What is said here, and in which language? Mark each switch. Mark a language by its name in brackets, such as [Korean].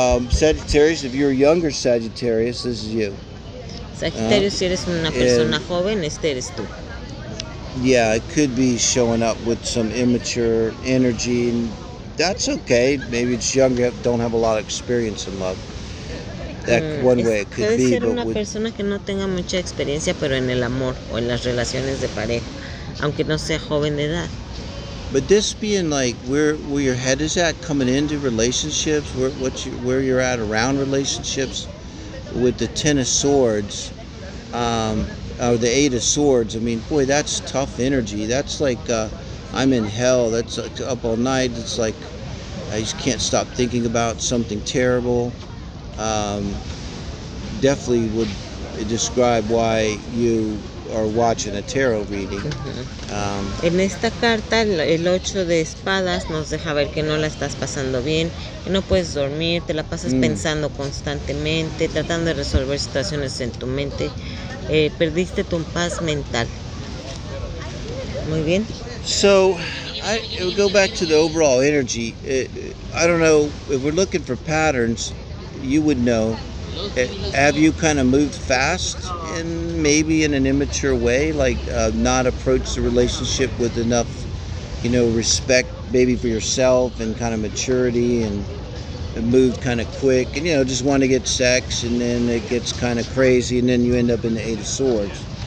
[English] Sagittarius, if you're a younger Sagittarius, this is you. [Spanish] Sagitario, si eres una persona joven, este eres tú. [English] Yeah, it could be showing up with some immature energy, and that's okay. Maybe it's younger, don't have a lot of experience in love. That one way it could [Spanish] Puede [English] be, [Spanish] ser [English] but [Spanish] una persona que no tenga mucha experiencia, pero en el amor o en las relaciones de pareja, aunque no sea joven de edad. [English] But this being like where your head is at coming into relationships, where you're at around relationships, with the Ten of Swords, or the 8 of Swords. I mean, boy, that's tough energy. That's like I'm in hell. That's like up all night. It's like I just can't stop thinking about something terrible. Definitely would describe why you are watching a tarot reading. [Spanish] En esta carta, el 8 de espadas nos deja ver que no la estás pasando bien, que no puedes dormir, te la pasas pensando constantemente, tratando de resolver situaciones en tu mente. Perdiste tu paz mental. Muy bien. [English] So, it would go back to the overall energy. I don't know, if we're looking for patterns, you would know. Have you kind of moved fast and maybe in an immature way, like not approached the relationship with enough, respect maybe for yourself and kind of maturity, and moved kind of quick and, just want to get sex, and then it gets kind of crazy, and then you end up in the 8 of Swords.